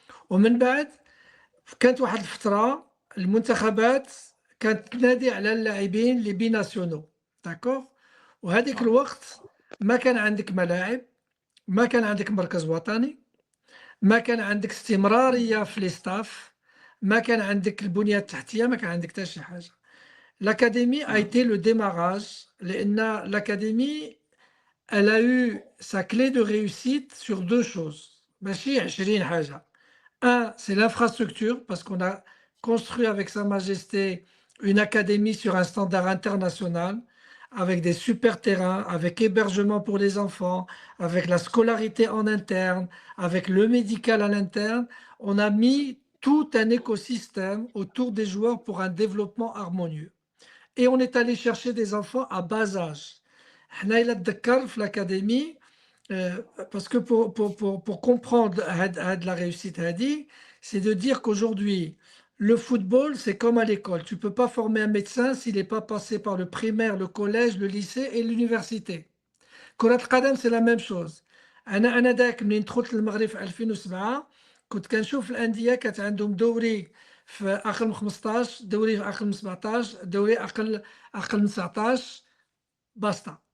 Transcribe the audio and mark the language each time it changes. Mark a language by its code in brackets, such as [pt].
[ar] ومن بعد كانت واحد الفترة المنتخبات كانت تنادي على اللاعبين لي بيناسيونو، داكوغ. وهذيك الوقت ما كان عندك ملاعب، ما كان عندك مركز وطني، ما كان عندك استمرارية في الاستاف، ما كان عندك البنية التحتية، ما كان عندك حتى شي حاجة. [fr] L'académie a été le démarrage [ar] لأن [fr] l'académie elle a eu sa clé de réussite sur deux choses. [ar] ماشي 20 حاجة. [fr] Un, c'est l'infrastructure, parce qu'on a construit avec Sa Majesté une académie sur un standard international, avec des super terrains, avec hébergement pour les enfants, avec la scolarité en interne, avec le médical à l'interne. On a mis tout un écosystème autour des joueurs pour un développement harmonieux. Et on est allé chercher des enfants à bas âge. [ar] حنا إلا تذكر في [fr] l'académie, parce que pour comprendre la réussite c'est de dire qu'aujourd'hui le football c'est comme à l'école, tu peux pas former un médecin s'il n'est pas passé par le primaire, le collège, le lycée et l'université. [ar] كرة القدم [fr] c'est la même chose. [ar] أنا داك منين دخلت للمغرب في 2007 كنت كنشوف الأندية كانت عندهم دوري في أقل من 15، دوري في أقل من 17، دوري أقل من 19، basta.